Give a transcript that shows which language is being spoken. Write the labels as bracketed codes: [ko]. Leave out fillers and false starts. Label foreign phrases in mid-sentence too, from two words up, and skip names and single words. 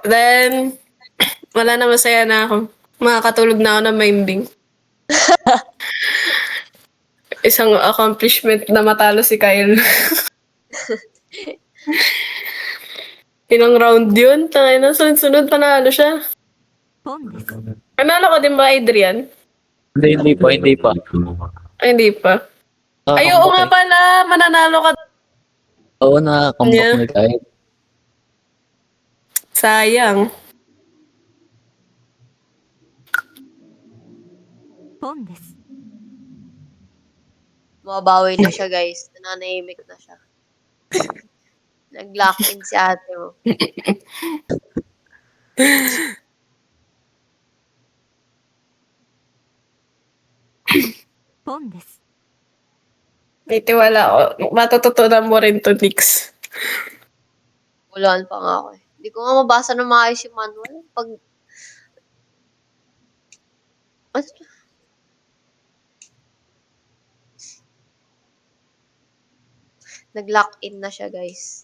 [tl] Then, wala na, masaya na ako. Makakatulog na ako ng maimbing. Isang accomplishment na matalo si Kyle. Ilang round yun? Tangay na, sunod-sunod panalo siya. [ja] ポンです。 [tl] Panalo ka din ba, Adrian? Hindi pa. Ay, hindi pa. Ay, oo nga pala. Mananalo ka. Oo, nakakambak [en] Yeah. [tl] ni Kyle. Sayang. [ja] ポンです。 [tl] Mababawi na siya, guys. Nananahimik na siya. Nag- [en] lock in [tl] si ate mo. [ja] ポンです。 [tl] May tiwala ako. Matututunan mo rin to, Nix. Ulan pa nga ako eh. Hindi ko nga mabasa na maayos yung manual. Ano to? Nag- [en] lock in [tl] na siya, guys.